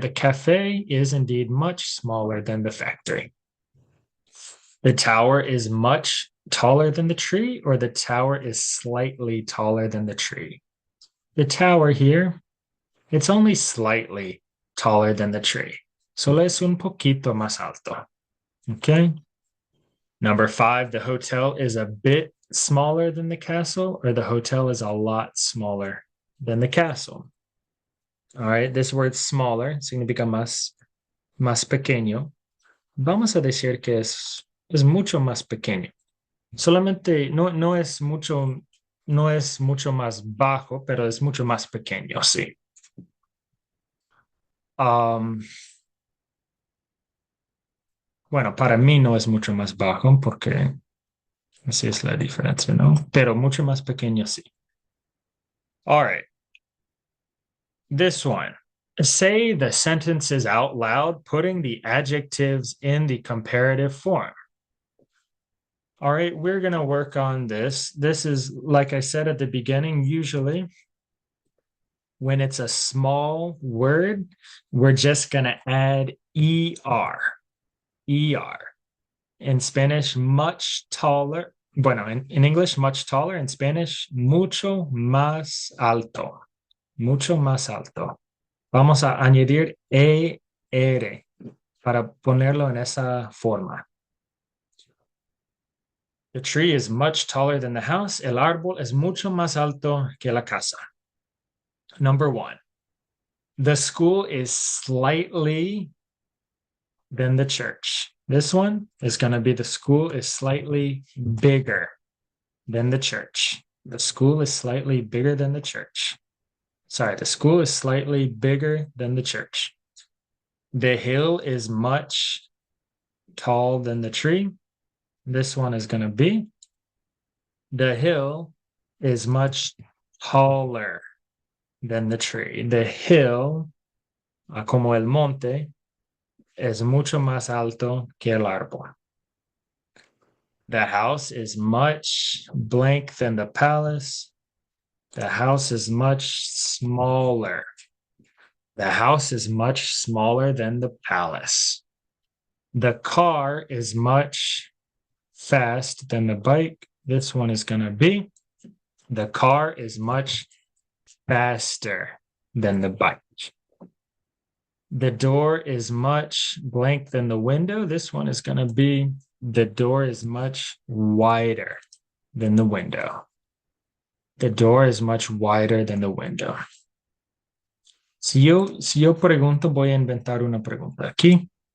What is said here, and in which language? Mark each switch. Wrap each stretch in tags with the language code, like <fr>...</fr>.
<en>The cafe is indeed much smaller than the factory. The tower is much taller than the tree, or the tower is slightly taller than the tree. The tower here, it's only slightly taller than the tree.</en> <es>Solo es un poquito más alto.</es> <en>Okay. Number five, the hotel is a bit smaller than the castle, or the hotel is a lot smaller than the castle. All right, this word smaller</en> <es>significa más pequeño. Vamos a decir que es mucho más pequeño. Solamente no es mucho más bajo, pero es mucho más pequeño, sí. Bueno, para mí no es mucho más bajo porque así es la diferencia, ¿no? Pero mucho más pequeño, sí.</es> <en>All right. This one. Say the sentences out loud, putting the adjectives in the comparative form. All right, we're going to work on this. This is, like I said at the beginning, usually when it's a small word, we're just going to add ER. ER. In Spanish, much taller. Bueno, in English, much taller. In Spanish,</en> <es>mucho más alto. Mucho más alto. Vamos a añadir ER para ponerlo en esa forma.</es> <en>The tree is much taller than the house.</en> <es>El árbol es mucho más alto que la casa.</es> <en>Number one, the school is slightly than the church. This one is going to be the school is slightly bigger than the church. The school is slightly bigger than the church. Sorry, the school is slightly bigger than the church. The hill is much tall than the tree. This one is going to be the hill is much taller than the tree. The hill,</en> <es>como el monte, es mucho más alto que el árbol.</es> <en>The house is much blank than the palace. The house is much smaller The house is much smaller than the palace. The car is much fast than the bike. This one is going to be the car is much faster than the bike. The door is much blank than the window. This one is going to be the door is much wider than the window. The door is much wider than the window.</en> <es>Si yo pregunto, voy a inventar una pregunta aquí.</es>